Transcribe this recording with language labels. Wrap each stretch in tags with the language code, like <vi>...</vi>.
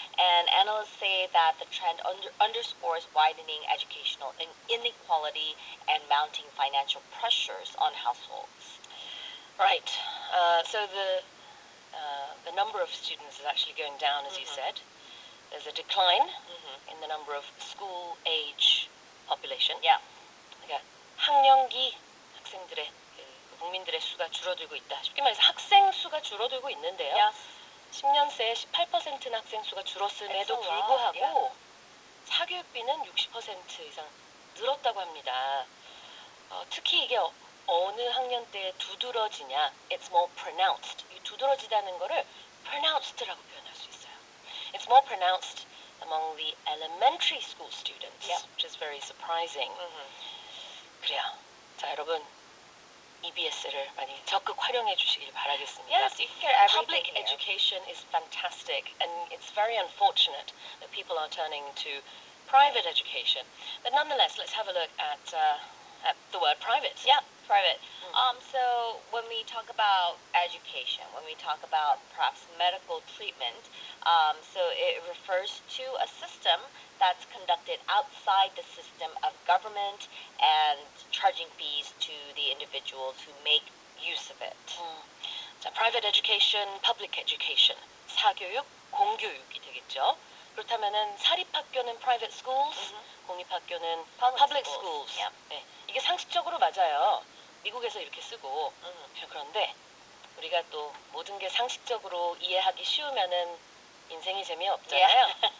<en>And analysts say that the trend underscores widening educational inequality and mounting financial pressures on households. Right. So the number of students is actually going down, as you said. There's a decline in the number of school-age population. Yeah.</en> <ko>그러니까 학령기 학생들의 국민들의 수가 줄어들고 있다. 쉽게 말해서 학생 수가 줄어들고 있는데요.</ko> <en>Yes.</en> <ko>10년 새에 18%는 학생 수가 줄었음에도 불구하고 사교육비는 60% 이상 늘었다고 합니다. 특히 이게 어느 학년 때에 두드러지냐,</ko> <en>it's more pronounced.</en> <ko>이 두드러지다는 거를 pronounced라고 표현할 수 있어요.</ko> <en>It's more pronounced among the elementary school students, which is very surprising.</en> <ko>그래요. 자, 여러분, EBS를 많이 적극 활용해 주시길 바라겠습니다.</ko> <en>Yes, you can get everything Public here. education is fantastic, and it's very unfortunate that people are turning to private education. But nonetheless, let's have a look at the word private. Yeah, private. So when we talk about education, when we talk about perhaps medical treatment, so it refers to a system that's conducted outside the system of government and charging fees to the individuals who make use of it.</en> <ko>자, private education, public education, 사교육, 공교육이 되겠죠. 그렇다면은 사립학교는 private schools, 공립학교는 public schools.</ko> <en>Yeah.</en> <ko>네, 이게 상식적으로 맞아요. 미국에서 이렇게 쓰고. 그런데 우리가 또 모든 게 상식적으로 이해하기 쉬우면은 인생이 재미없잖아요.</ko>